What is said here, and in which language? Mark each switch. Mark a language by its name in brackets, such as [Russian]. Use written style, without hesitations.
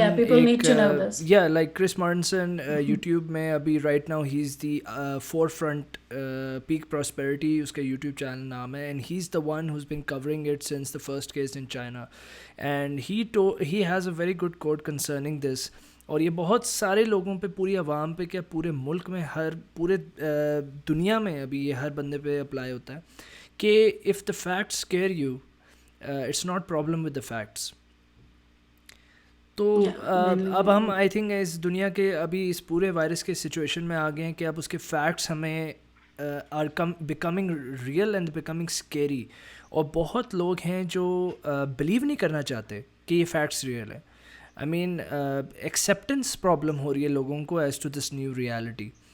[English] Yeah, people need to know this. yeah like Chris Martinson YouTube [Hindi] में अभी [English] right now he's the forefront peak prosperity [Hindi] उसका [English] YouTube channel [Hindi] नाम है [English] and he's the one who's been covering it since the first case in China and he has a very good quote concerning this. [Hindi] और ये बहुत सारे लोगों पे, पूरी आवाम पे, क्या पूरे मुल्क में, हर पूरे दुनिया में अभी ये हर बंदे पे अप्लाई होता है कि [English] If the facts scare you it's not problem with the facts. [Hindi] तो अब हम [English] I think [Hindi] इस दुनिया के अभी इस पूरे वायरस के सिचुएशन में आ गए हैं कि अब उसके फैक्ट्स हमें [English] Are becoming real and becoming scary. [Hindi] और बहुत लोग हैं जो बिलीव नहीं करना चाहते कि ये फैक्ट्स रियल है. [English] I mean, acceptance problem [Hindi] हो रही है लोगों को [English] as to this new reality.